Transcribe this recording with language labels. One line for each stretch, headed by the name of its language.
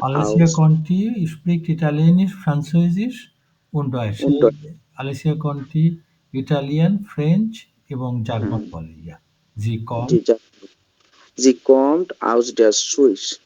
German: Alicia Conti spricht Italienisch, Französisch und Deutsch.
Bangla: Alicia Conti Italian, French এবং German বলে।
German: জি কমট aus der Schweiz.